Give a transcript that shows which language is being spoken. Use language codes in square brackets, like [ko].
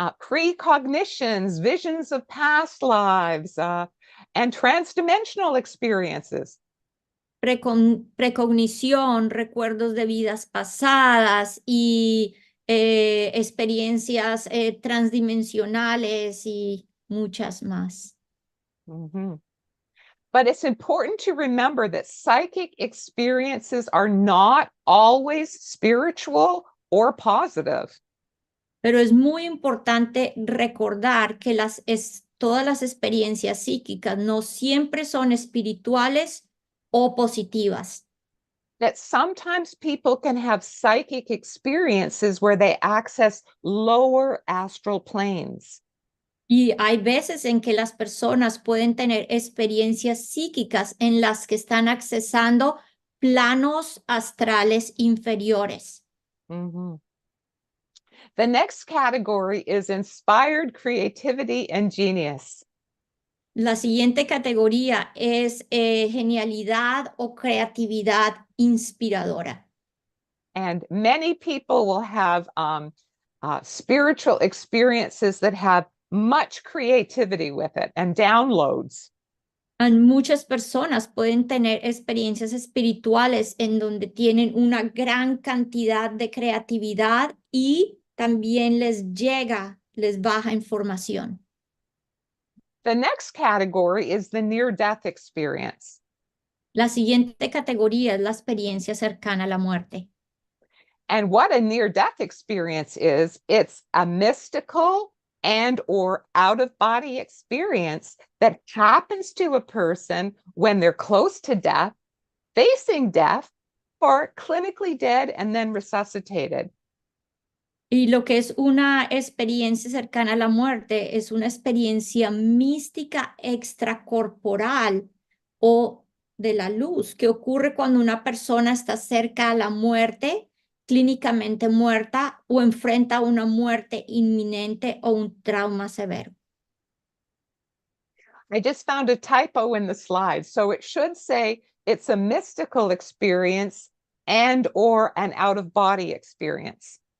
[en] Precognitions, visions of past lives, and transdimensional experiences. [es] Precognición, recuerdos de vidas pasadas y experiencias transdimensionales y muchas más. Mm-hmm. [en] But it's important to remember that psychic experiences are not always spiritual or positive. [es] Pero es muy importante recordar que todas las experiencias psíquicas no siempre son espirituales o positivas. [en] That sometimes people can have psychic experiences where they access lower astral planes. [es] Y hay veces en que las personas pueden tener experiencias psíquicas en las que están accesando planos astrales inferiores. Mm-hmm. [en] The next category is inspired creativity and genius. [es] La siguiente categoría es genialidad o creatividad inspiradora. [en] And many people will have spiritual experiences that have much creativity with it and downloads. [es] Muchas personas pueden tener experiencias espirituales en donde tienen una gran cantidad de creatividad y también les baja información. [en] The next category is the near-death experience. [es] La siguiente categoría es la experiencia cercana a la muerte. [en] And what a near-death experience is, it's a mystical and or out-of-body experience that happens to a person when they're close to death, facing death, or clinically dead and then resuscitated. [es] Y lo que es una experiencia cercana a la muerte es una experiencia mística extracorporal o de la luz que ocurre cuando una persona está cerca a la muerte, clínicamente muerta o enfrenta una muerte inminente o un trauma severo. [en] I just found a typo in the slide. So it should say it's a mystical experience and or an out-of-body experience.